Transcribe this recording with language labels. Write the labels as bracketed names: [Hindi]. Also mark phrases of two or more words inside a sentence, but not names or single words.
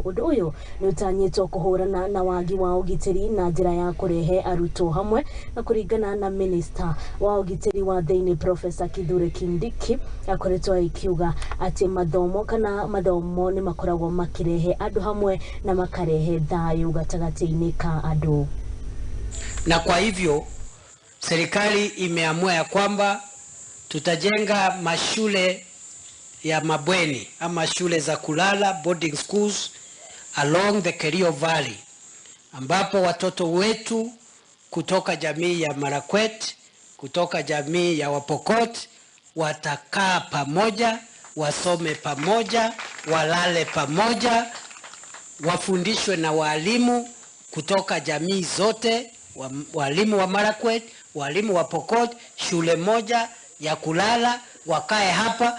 [Kikuyu] Undu uyu niutanyitwo kuhurana na wagi wa ugitiri na njira ya kurehe arutwo hamwe na kuringana na MINISTA wa ugitiri wa THAIINI Professor KINDIKI akoretwo akiuga ati mathomo ni makoragwo makirehe andu hamwe na makarehe thayu gatagati-ini ka andu. [Swahili] Na kwa hivyo serikali imeamua ya kwamba tutajenga mashule ya mabweni ama shule za kulala, [English] boarding schools along the Kerio Valley, [Swahili] ambapo watoto wetu kutoka jamii ya Marakwet, kutoka jamii ya Wapokot watakaa pamoja, wasome pamoja, walale pamoja, wafundishwe na walimu kutoka jamii zote, walimu wa Marakwet, walimu wa Pokot, shule moja ya kulala, wakae hapa.